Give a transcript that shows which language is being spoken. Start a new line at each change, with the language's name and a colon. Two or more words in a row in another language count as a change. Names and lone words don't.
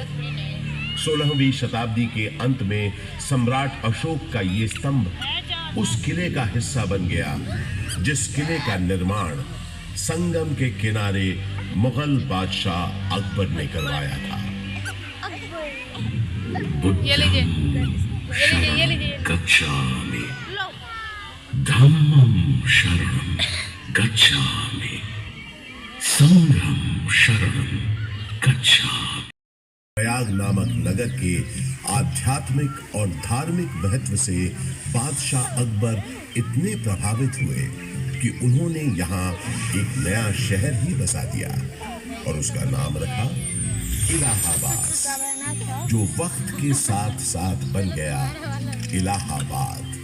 Hindi: 16वीं शताब्दी के अंत में सम्राट अशोक का ये स्तंभ उस किले का हिस्सा बन गया जिस किले का निर्माण संगम के किनारे मुगल बादशाह अकबर ने करवाया था। ये लीजिए, ये लीजिए।
Pali: गच्छामि धम्मं शरणं गच्छामि संघं शरणं गच्छामि।
Hindi: प्रयाग नामक नगर के आध्यात्मिक और धार्मिक महत्व से बादशाह अकबर इतने प्रभावित हुए कि उन्होंने यहाँ एक नया शहर ही बसा दिया और उसका नाम रखा इलाहाबाद, जो वक्त के साथ साथ बन गया इलाहाबाद।